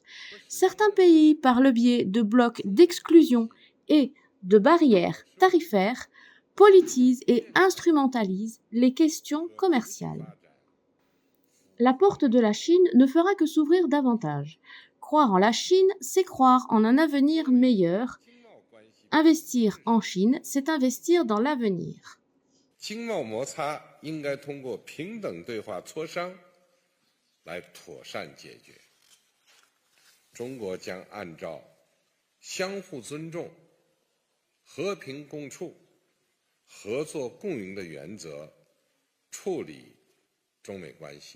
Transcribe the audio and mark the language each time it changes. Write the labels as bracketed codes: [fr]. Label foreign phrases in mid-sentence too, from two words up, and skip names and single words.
[fr] Certains pays, par le biais de blocs d'exclusion et de barrières tarifaires, politisent et instrumentalisent les questions commerciales. La porte de la Chine ne fera que s'ouvrir davantage. Croire en la Chine, c'est croire en un avenir meilleur. Investir en Chine, c'est investir dans l'avenir. [zh] 经贸摩擦应该通过平等对话磋商来妥善解决。中国将按照相互尊重、和平共处、合作共赢的原则处理中美关系。